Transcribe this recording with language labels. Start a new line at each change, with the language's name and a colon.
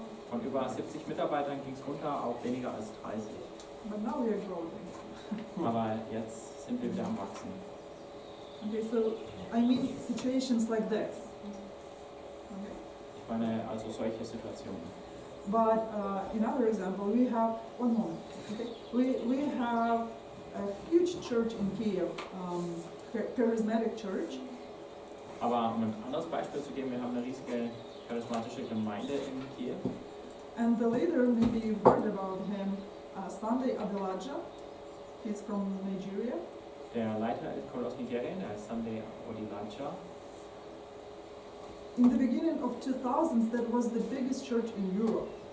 German: Von über 70 Mitarbeitern ging es runter auf weniger als 30.
English: But now we are growing.
German: Aber jetzt sind wir wieder am Wachsen.
English: Okay, so I mean situations like this. Okay.
German: Ich meine also solche Situationen.
English: But in other example, we have one moment. Okay, we have a huge church in Kiev, charismatic church.
German: Aber um ein anderes Beispiel zu geben, wir haben eine riesige charismatische Gemeinde in Kiew.
English: And the leader, maybe you heard about him, Sunday Adelaja. He's from Nigeria.
German: Der Leiter kommt aus Nigeria, der heißt Sunday Odilaja.
English: In the beginning of 2000s, that was the biggest church in Europe.